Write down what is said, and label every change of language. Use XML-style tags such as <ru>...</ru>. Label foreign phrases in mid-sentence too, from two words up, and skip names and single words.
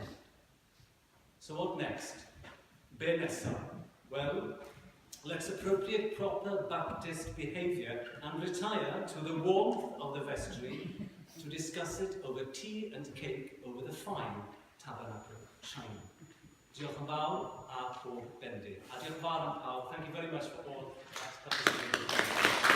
<en>So what next?</en> <cy>Be nesa?</cy> <en>Well, let's appropriate proper Baptist behaviour and retire to the warmth of the vestry to discuss it over tea and cake over the fine tabernacle china.</en> <cy>Diolch yn fawr a pob bendith. A diolch yn fawr am pawb.</cy> <en>Thank you very much for all participating.</en>